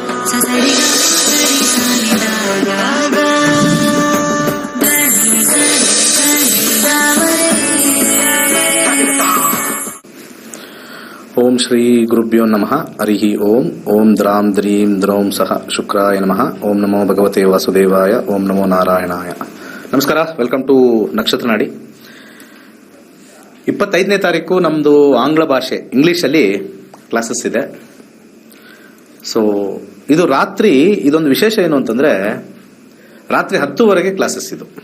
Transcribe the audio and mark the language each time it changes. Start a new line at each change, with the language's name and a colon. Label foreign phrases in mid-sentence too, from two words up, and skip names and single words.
Sanskrit: ಓಂ ಶ್ರೀ ಗುರುಭ್ಯೋ ನಮಃ. ಹರಿ ಓಂ. ಓಂ ದ್ರಾಂ ದ್ರೀಂ ದ್ರೌಂ ಸಹ ಶುಕ್ರಾಯ ನಮಃ. ಓಂ ನಮೋ ಭಗವತೆ ವಾಸುದೇವಾಯ. ಓಂ ನಮೋ ನಾರಾಯಣಾಯ. ನಮಸ್ಕಾರ.
English: welcome to
Sanskrit: ನಕ್ಷತ್ರ ನಾಡಿ.
Kannada: 25ನೇ ತಾರೀಕು ನಮ್ದು ಆಂಗ್ಲ ಭಾಷೆ ಇಂಗ್ಲಿಷಲ್ಲಿ ಕ್ಲಾಸಸ್ ಇದೆ. ಸೊ ಇದು ರಾತ್ರಿ, ಇದೊಂದು ವಿಶೇಷ ಏನು ಅಂತಂದ್ರೆ ರಾತ್ರಿ 10ವರೆಗೆ ಕ್ಲಾಸಸ್ ಇದು.